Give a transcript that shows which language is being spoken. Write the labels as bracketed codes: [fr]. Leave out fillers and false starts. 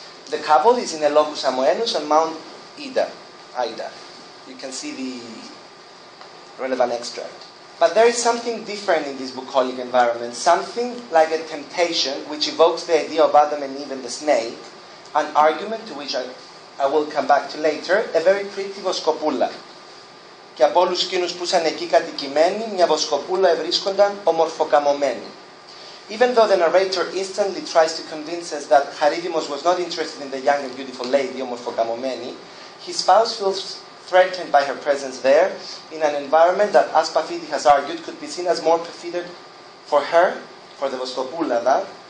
[en] The couple is in a locus Amoenus on Mount Ida. You can see the relevant extract. But there is something different in this bucolic environment, something like a temptation which evokes the idea of Adam and Eve and the snake, an argument to which I will come back to later, a very pretty Voskopoula. [el] Και από όλους εκείνους που ήσαν εκεί κατοικημένοι, μια βοσκοπούλα ευρίσκονταν ομορφοκαμωμένη. [en] Even though the narrator instantly tries to convince us that Charydimos was not interested in the young and beautiful lady, ομορφοκαμωμένη, his spouse feels threatened by her presence there, in an environment that, as Paffiti has argued, could be seen as more perfidied for her, for the Voskopoula,